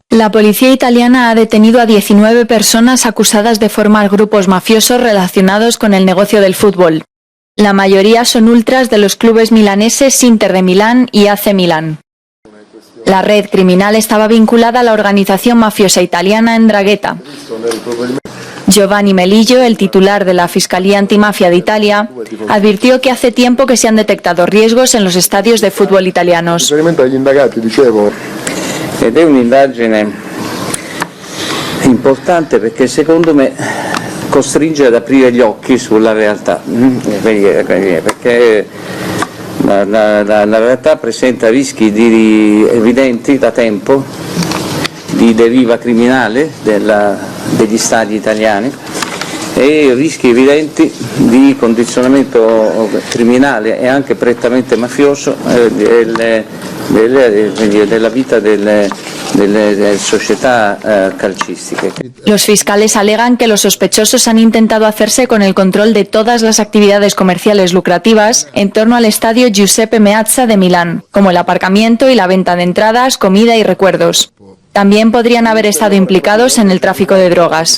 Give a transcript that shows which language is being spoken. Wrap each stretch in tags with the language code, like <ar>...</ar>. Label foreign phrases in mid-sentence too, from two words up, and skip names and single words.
<es>La policía italiana ha detenido a 19 personas acusadas de formar grupos mafiosos relacionados con el negocio del fútbol. La mayoría son ultras de los clubes milaneses Inter de Milán y AC Milán. La red criminal estaba vinculada a la organización mafiosa italiana 'Ndrangheta. Giovanni Melillo, el titular de la Fiscalía Antimafia de Italia, advirtió que hace tiempo que se han detectado riesgos en los estadios de fútbol italianos.</es> <it>Ed è un'indagine importante perché secondo me costringe ad aprire gli occhi sulla realtà, perché La realtà presenta rischi evidenti da tempo di deriva criminale degli stati italiani e rischi evidenti di condizionamento criminale e anche prettamente mafioso della vita delle società calcistiche.</it> <es>Los fiscales alegan que los sospechosos han intentado hacerse con el control de todas las actividades comerciales lucrativas en torno al estadio Giuseppe Meazza de Milán, como el aparcamiento y la venta de entradas, comida y recuerdos. También podrían haber estado implicados en el tráfico de drogas.</es>